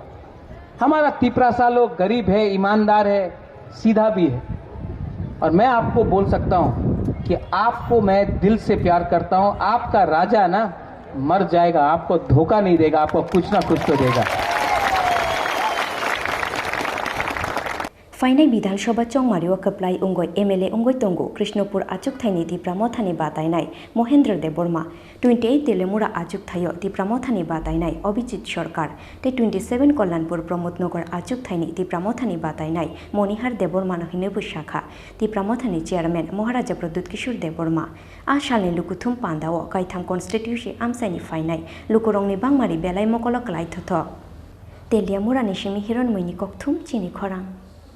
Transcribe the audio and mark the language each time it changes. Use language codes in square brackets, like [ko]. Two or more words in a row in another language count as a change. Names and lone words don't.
[hi] हमारा तिप्रासा लोग गरीब है, ईमानदार है, सीधा भी है। और मैं आपको बोल सकता हूं कि आपको मैं दिल से प्यार करता हूं। आपका राजा ना मर जाएगा, आपको धोखा नहीं देगा, आपको कुछ ना कुछ तो देगा। [trp] फाइनाय विधानसभा चौमारिव कप्लाई उंगोय एमएलए उंगोय तंगो कृष्णपुर आचुकथायनि तिप्रामथानि बातायनाय महेंद्र देबबर्मा 28 तेलेमुरा आचुकथायो तिप्रामथानि बातायनाय अभिजित सरकार ते 27 कल्याणपुर प्रमोदनगर आचुकथायनि तिप्रामथानि बातायनाय मणिहार देबबर्मा हिनोबो शाखा तिप्रामथानि चेयारमैन महाराजा प्रद्युत किशोर देबबर्मा आ सालनि लुकुथुम पान्दाओ कायथाम कन्स्टिट्यूसी आमसायनि फाइनाय लुकुरंनि बांमारि बेलाय मकल क्लाय थथ तेलियामुरानि सिमि हिरन मैनि ककथुम चिनि खरां।